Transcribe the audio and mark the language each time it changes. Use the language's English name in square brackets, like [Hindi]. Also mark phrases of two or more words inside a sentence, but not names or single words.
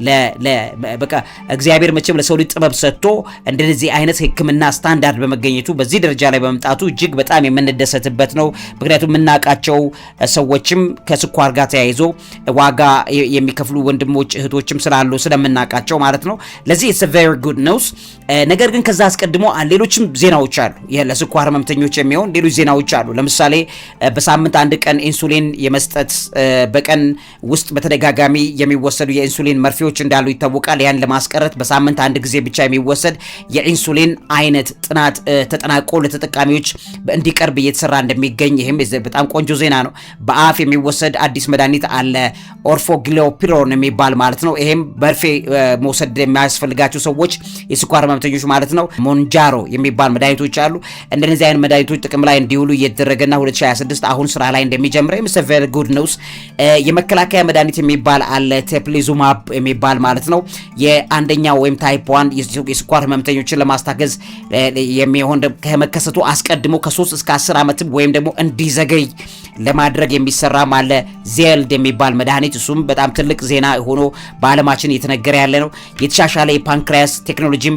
[Amharic] በቃ እግዚአብሔር መቼም ለሰው ልጅ ጥበብ ሰጥቶ እንደዚህ አይነት ሕክምና ስታንዳርድ በመገኘቱ በዚህ ደረጃ ላይ በመምጣቱ እጅግ በጣም የምንደሰትበት ነው። ምክንያቱም የምናውቃቸው ሰዎችም ከስኳር ጋር ተያይዞ ዋጋ የሚከፍሉ ወንድሞች እህቶችም ስላሉ ስለምናውቃቸው ማለት ነው። ለዚህ [English] it's a very good news። [Amharic] ነገር ግን ከዛ አስቀድሞ ሌሎችም ዜናዎች አሉ። ለስኳር ህመምተኞች የሚሆን ሌሎች ዜናዎች አሉ። ለምሳሌ በሳምንት አንድ ቀን ኢንሱሊን የመስጠት በቀን ውስጥ በተደጋጋሚ የሚወሰዱ የኢንሱሊን መርፌዎች እንዳሉ ይታወቃል። ያን ለማስቀረት በሳምንት አንድ ጊዜ ብቻ የሚወሰድ የኢንሱሊን አይነት ጥናት ተጠናቆ ለተጠቃሚዎች እንዲቀርብ እየተሰራ እንደሚገኝ ይህም በጣም ቆንጆ ዜና ነው። በአፍ የሚወሰድ አዲስ መድኃኒት አለ፣ ኦርፎግሊፒሮን የሚባል ማለት ነው። ይሄም መርፌ መውሰድ የሚያስፈልጋቸው ሰዎች የስኳር ህመምተኞች ማለት ነው። ሞንጃሮ የሚባል መድኃኒቶች አሉ። እንደነዚህ አይነት መድኃኒቶች ጥቅም ላይ እንዲውሉ እየተደረገና 2026 አሁን ስራ ላይ እንደሚጀምር [English] very good news። [Amharic] የመከላከያ መድኃኒት የሚባል አለ፣ ቴፕሊዙማብ የሚባል ማለት ነው። የአንደኛው ወይም ታይፕ 1 የስኳር ህመምተኞችን ለማስታገዝ የሚሆን ከመከሰቱ አስቀድሞ ከ3 እስከ 10 ዓመት ወይም ደግሞ እንዲዘገይ ለማድረግ የሚሰራ አለ፣ ዜልድ የሚባል መድኃኒት። እሱም በጣም ትልቅ ዜና ሆኖ በዓለማችን እየተነገረ ያለ ነው። የተሻሻለ የፓንክሪያስ ቴክኖሎጂም